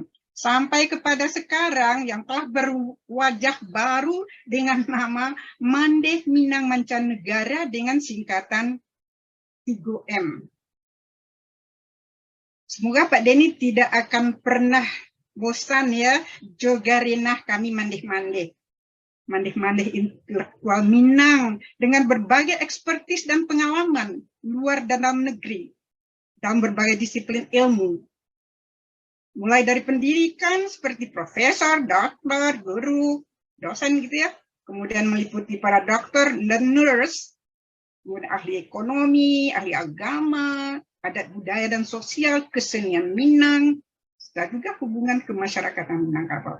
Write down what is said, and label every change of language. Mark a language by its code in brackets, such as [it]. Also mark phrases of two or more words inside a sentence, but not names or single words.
[id] Sampai kepada sekarang yang telah berwajah baru dengan nama Mandeh Minang Mancanegara dengan singkatan 3M. Semoga Pak Denny tidak akan pernah bosan ya jogarinah kami Mandeh-Mandeh. Mandeh-Mandeh intelektual Minang dengan berbagai ekspertis dan pengalaman luar dan dalam negeri dalam berbagai disiplin ilmu. Mulai dari pendidikan seperti profesor, dokter, guru, dosen gitu ya. Kemudian meliputi para dokter dan nurse, kemudian ahli ekonomi, ahli agama, adat budaya dan sosial, kesenian Minang, dan juga hubungan kemasyarakatan Minangkabau.